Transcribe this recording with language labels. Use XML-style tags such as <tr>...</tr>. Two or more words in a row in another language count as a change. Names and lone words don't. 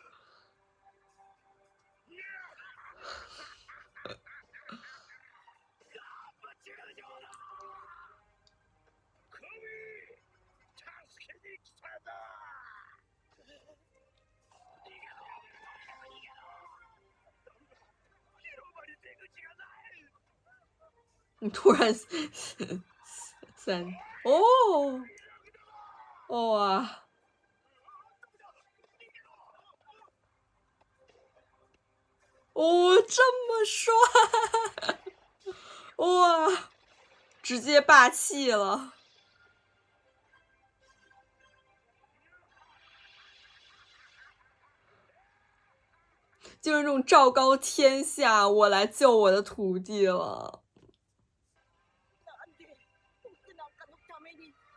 <ja>バチルジョーだ！神！助けに来たんだ！逃げろ！逃げろ！広場に出口がない！</ja> <zh>你突然三哦哦啊！哦，这么帅！哇，直接霸气了，就是那种昭告天下，我来救我的徒弟了。</zh> <ja>なんで僕なんかのために。</ja>